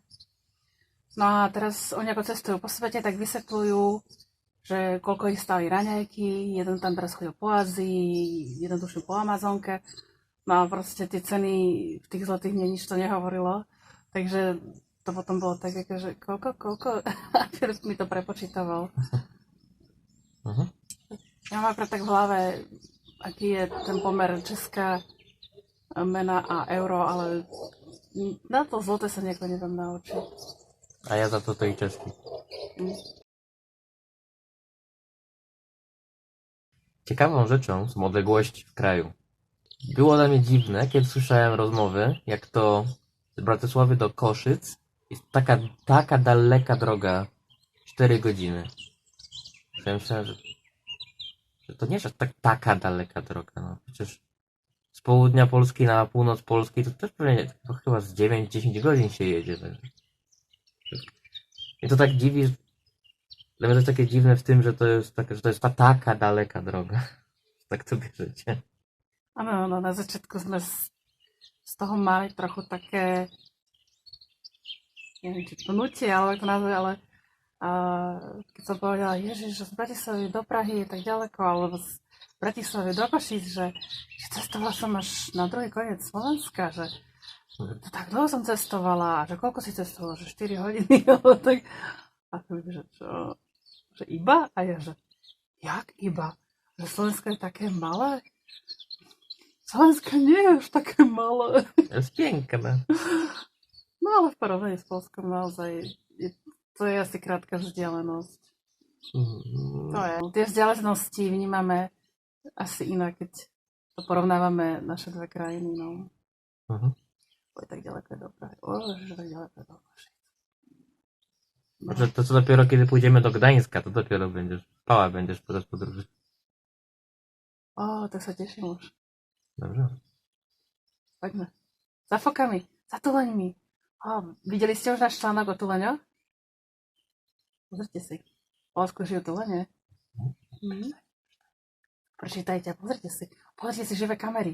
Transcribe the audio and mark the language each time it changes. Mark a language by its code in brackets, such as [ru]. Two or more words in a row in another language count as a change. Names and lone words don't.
[sk] No a teraz oni ako cestujú po svete, tak vysvetľujú, že koľko ich stáli raňajky, jeden tam teraz chodil po Ázii, jeden tuším po Amazonke, no a proste tie ceny v tých zlatých mne nič to nehovorilo, takže to potom bolo tak, že koľko, a Filip mi to prepočítaval. Ja mám akorát tak v hlave, aký je ten pomer česká mena a euro, ale na to zloté sa nejako neviem naučiť. [pl] A ja za to tej česky. Ciekawą rzeczą są odległości w kraju. Było dla mnie dziwne, kiedy słyszałem rozmowy, jak to z Bratysławy do Koszyc jest taka daleka droga, 4 godziny. Ja myślałem, że to nie jest taka daleka droga. No. Przecież z południa Polski na północ Polski to też pewnie chyba z 9-10 godzin się jedzie. I to tak dziwi, dla mnie to jest takie dziwne w tym, że to jest taka daleka droga. Tak to bierzecie. [sk] Áno, no na začiatku sme z toho mali trochu také, neviem, či pnutie, alebo ako to nazve, ale keď som povedala, Ježiš, že z Bratislavy do Prahy je tak ďaleko, alebo z Bratislavy do Košíc, že cestovala som až na druhý koniec Slovenska, že to tak dlho som cestovala, a že koľko si cestovala, že 4 hodiny, alebo tak. A to že čo, že iba? A ja, že jak iba? Že Slovensko je také malé? Slovensko nie je už také malé. [pl] Jest piękne. [sk] No ale v porovnaní s Polskom naozaj to je asi krátka vzdialenosť. To je. Tie vzdialenosti vnímame asi inak, keď to porovnávame naše dve krajiny. No. Oj, tak ďaleko je do Prahy. Že tak ďaleko je do Košic. No. [pl] To co dopiero kiedy pójdziemy do Gdańska, to dopiero będziesz podczas podróży. [sk] Tak sa teším už. [pl] Dobrze. [sk] Poďme. [pl] Za fokami, [sk] za tuleňmi. Videli ste už náš článok o tuleňoch? Pozrite si. V Polsku žijú tulene. Prečítajte a pozrite si živé kamery.